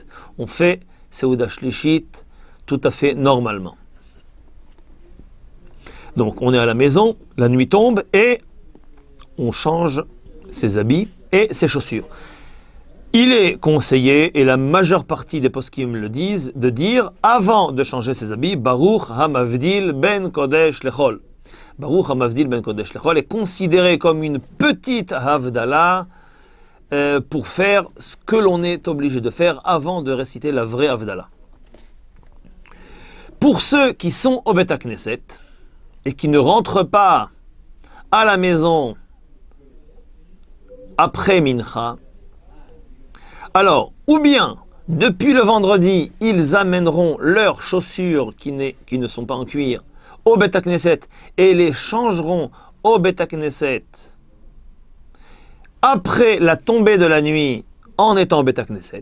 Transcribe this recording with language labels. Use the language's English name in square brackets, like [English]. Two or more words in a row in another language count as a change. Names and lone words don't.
[French] On fait [Hebrew] סעודה שלישית [French] tout à fait normalement. Donc on est à la maison, la nuit tombe et on change ses habits et ses chaussures. Il est conseillé, et la majeure partie des poskim le disent, de dire, avant de changer ses habits, [Hebrew] ברוך המבדיל בין קודש לחול. ברוך המבדיל בין קודש לחול [French] est considéré comme une petite Havdalah pour faire ce que l'on est obligé de faire avant de réciter la vraie Havdalah. Pour ceux qui sont au [Hebrew] בית הכנסת [French] et qui ne rentrent pas à la maison après Mincha, alors, ou bien, depuis le vendredi, ils amèneront leurs chaussures qui ne sont pas en cuir au [Hebrew] בית הכנסת [French] et les changeront au [Hebrew] בית הכנסת [French] après la tombée de la nuit en étant au [Hebrew] בית הכנסת.